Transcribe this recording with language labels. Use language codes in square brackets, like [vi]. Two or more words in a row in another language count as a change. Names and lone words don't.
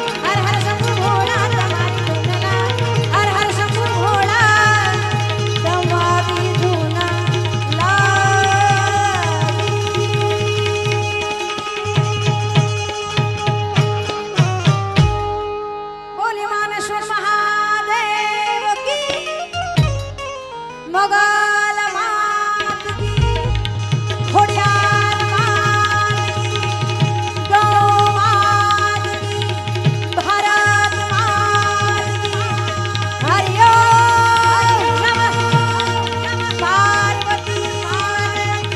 [hi] हर हर शंभु भोला तुम्हारी धुन लागी। हर हर शंभु भोला तुम्हारी धुन लागी। बोले मानेश्वर महादेव की। मोगल मात की। खोड़ियार मात की। गौ मात की। भारत मात की। हरिओम नमः पार्वती मात की।